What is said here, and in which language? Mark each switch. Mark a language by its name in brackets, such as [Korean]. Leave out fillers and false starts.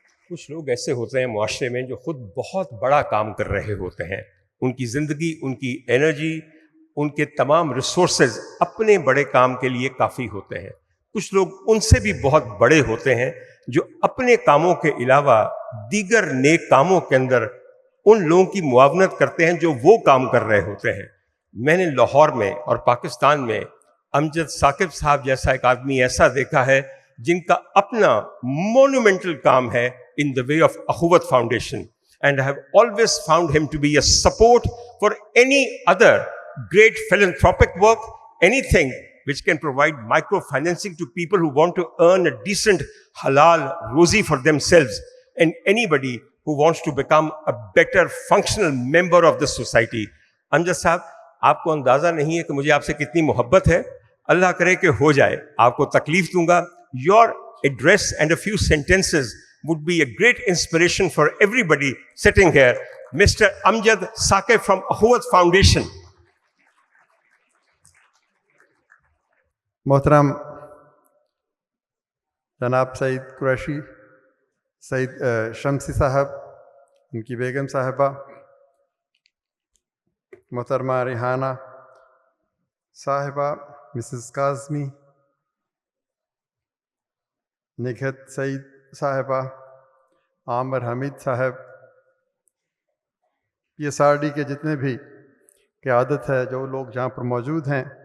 [Urdu] کچھ لوگ ایسے ہوتے ہیں معاشرے میں جو خود بہت بڑا کام کر رہے ہوتے ہیں، ان کی زندگی، ان کی انرجی، ان کے تمام ریسورسز اپنے بڑے کام کے لیے کافی ہوتے ہیں. کچھ لوگ ان سے بھی بہت بڑے ہوتے ہیں جو اپنے کاموں کے علاوہ دیگر نیک کاموں کے اندر ان لوگوں کی معاونت کرتے ہیں جو وہ کام کر رہے ہوتے ہیں. میں نے لاہور میں اور پاکستان میں امجد ثاقب صاحب جیسا ایک آدمی ایسا دیکھا ہے جن کا اپنا مونومنٹل کام ہے [English] in the way of Akhuwat Foundation, and I have always found him to be a support for any other great philanthropic work, anything which can provide microfinancing to people who want to earn a decent halal rozi for themselves, and anybody who wants to become a better functional member of the society. [Urdu] Amjad Sahab, آپ کو اندازہ نہیں ہے کہ مجھے آپ سے کتنی محبت ہے. اللہ کرے کہ ہو جائے. آپ کو تکلیف دوں گا. [English] Your address and a few sentences would be a great inspiration for everybody sitting here. Mr. Amjad Saqib from Akhuwat Foundation. [Urdu] محترم جناب سعید قریشی، سعید شمسی صاحب، ان کی بیگم صاحبہ، محترمہ ریحانہ صاحبہ، مسز کاظمی، نگہت سعید صاحبہ، عامر حمید صاحب، PSRD کے جتنے بھی قیادت ہے، جو لوگ جہاں پر موجود ہیں.